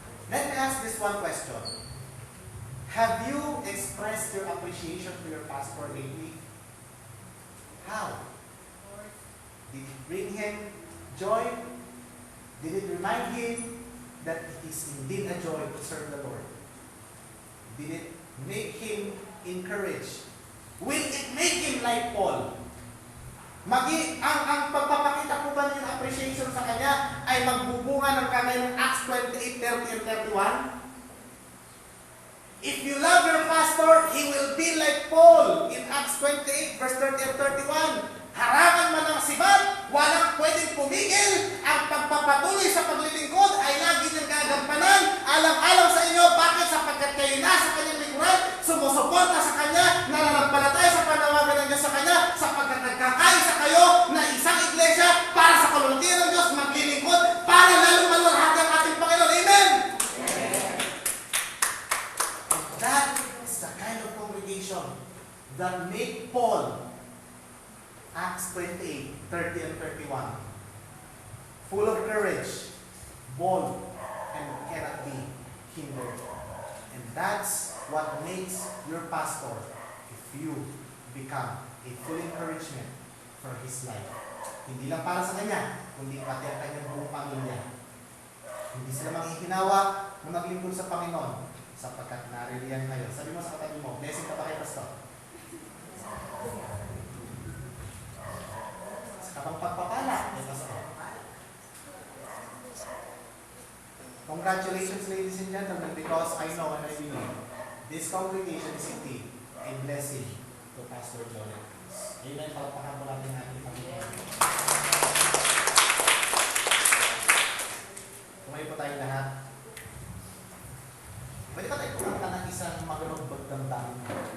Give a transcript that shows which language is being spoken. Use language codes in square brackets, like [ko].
[en] Let me ask this one question. Have you expressed your appreciation to your pastor lately? How? Did it bring him joy? Did it remind him that it is indeed a joy to serve the Lord? Did it make him encouraged? Will it make him like Paul? [tl] Ang pagpapakita po ba ng appreciation sa kanya ay magbubunga ng kanay ng Acts 28, 30 and 31? [en] If you love your pastor, he will be like Paul in Acts 28, verse 30 and 31. [tl] Harangan man ang sibat, walang pwedeng pumigil. Ang pagpapatuloy sa paglilingkod ay lagi niyang gagampanan. Alang-alang sa inyo, bakit? Sapagkat kayo nasa kanyang lingkuran, sumusuporta sa kanya, nananampalataya sa panawagan ng Diyos sa kanya, sapagkat nagkakaisa kayo na isang iglesia para sa kalulatian ng Diyos, maglilingkod para lalong-lalong ang ating Panginoon. Amen? [en] That is the kind of congregation that made Paul, Acts 28, 30 and 31, full of courage, bold, and cannot be hindered. And that's what makes your pastor if you become a full encouragement for his life. [tl] Hindi lang para sa kanya, kundi pati ang kanyang buong pamilya. Hindi sila manghihinawa na maglingkod sa Panginoon sapagkat naririyan kayo. Sabi mo sa katabi mo, blessing ka ba kay pastor? Kapag pagpapala, may pastor. [en] Congratulations, ladies and gentlemen, because I know and I believe this congregation is indeed a blessing to Pastor John and Chris. Amen. [tl] Palakpakan po natin ang ating Panginoon. Tumayo po tayong lahat. Pwede ka tayo kumanta ng isang maganog bagdamdamin mo.